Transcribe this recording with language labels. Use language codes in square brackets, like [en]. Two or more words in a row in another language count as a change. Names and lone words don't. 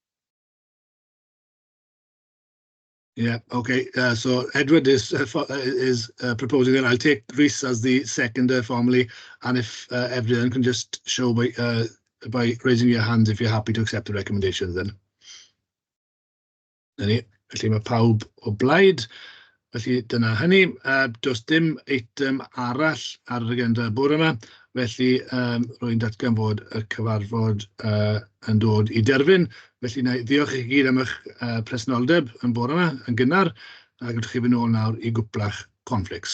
[en] Yeah, okay. So Edward is proposing that. I'll take Rhys as the seconder formally, and if everyone can just show by raising your hands if you're happy to accept the recommendations, then. [cy] Felly mae pawb o blaid. Felly dyna hynny. Does dim eitem arall ar yr agenda bore yma. Felly rwy'n datgan fod y cyfarfod yn dod i derfyn. Felly diolch i chi gyd am eich presenoldeb yn bore yma yn gynnar, a gallwch chi fynd nôl nawr i gwpla'ch conflicts.